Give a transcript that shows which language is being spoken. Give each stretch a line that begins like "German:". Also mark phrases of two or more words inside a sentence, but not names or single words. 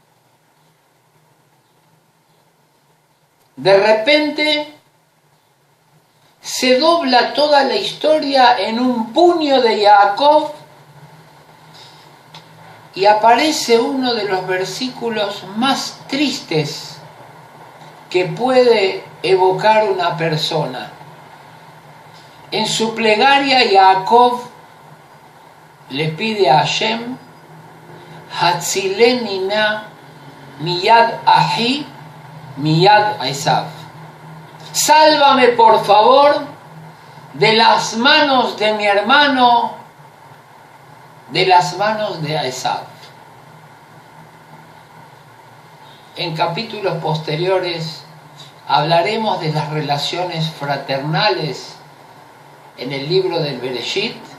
Spanish: De repente se dobla toda la historia en un puño de Jacob y aparece uno de los versículos más tristes que puede evocar una persona. En su plegaria Jacob le pide a Hashem,
Hebrew: הצילני נא מיד אחי מיד עשו.
Spanish: Sálvame por favor de las manos de mi hermano, de las manos de Esav. En capítulos posteriores hablaremos de las relaciones fraternales en el libro del Bereshit,